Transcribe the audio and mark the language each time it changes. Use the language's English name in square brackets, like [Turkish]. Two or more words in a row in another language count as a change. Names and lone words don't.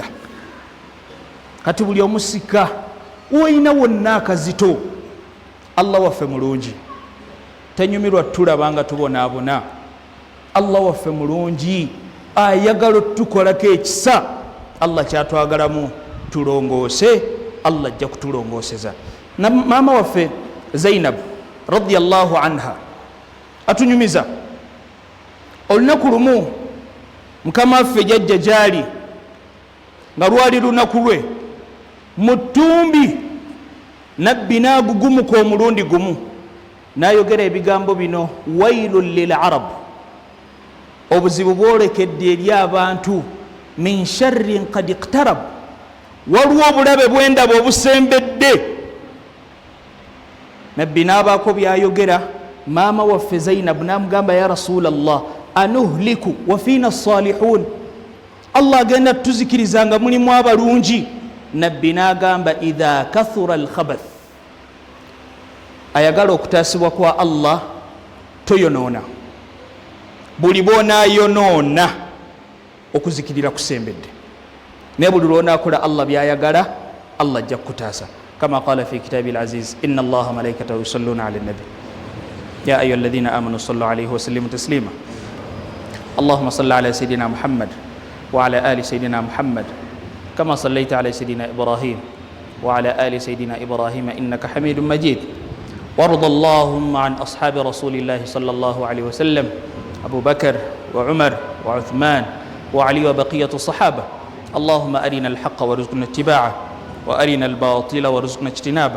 [Ganda] Kati buli omusika woyina wonna akazito, Allah waffe mulungi, tanyumirwa tulabanga tubonaabona. Allah waffe mulungi, ayagala tukolako ekisa. Allah kyatwagalamu tulongoose, Allah ajja kutulongooseza. Na maama waffe Zainab [Arabic] رضي الله عنها [Ganda] atunyumiza. Olunaku lumu mukama waffe jajja gyali nga lwali lunaku lwe, mu ttumbi nabbi n'agugumuka omulundi gumu, n'ayogera ebigambo bino [Arabic] ويل للعرب, [Ganda] obuzibu bwolekedde eri abantu, [Arabic] من شر قد اقترب, [Ganda] waliwo obulabe bwendaba obusembedde. Nabbi n'abaako byayogera. Maama waffe Zainab n'amugamba [Arabic] يا رسول الله أنهلك وفينا الصالحون, [Ganda] Allah agenda tuzikiriza nga mulimu abalungi. Nabbi n'agamba [Arabic] إذا كثر الخبث, [Ganda] ayagala okutaasibwa kwa Allah toyonoona, buli bw'onaayonoona okuzikirira kusembedde, naye buli lw'onaakola Allah byayagala, Allah ajja kukutaasa. [Arabic] كما قال في كتابه العزيز إن الله وملائكته يصلون على النبي يا أيها الذين آمنوا صلوا عليه وسلموا تسليما. اللهم صل على سيدنا محمد وعلى آل سيدنا محمد كما صليت على سيدنا إبراهيم وعلى آل سيدنا إبراهيم إنك حميد مجيد. وارض اللهم عن أصحاب رسول الله صلى الله عليه وسلم أبو بكر وعمر وعثمان وعلي وبقية الصحابة. اللهم أرنا الحق وارزقنا اتباعه وأرنا الباطل وارزقنا اجتنابه.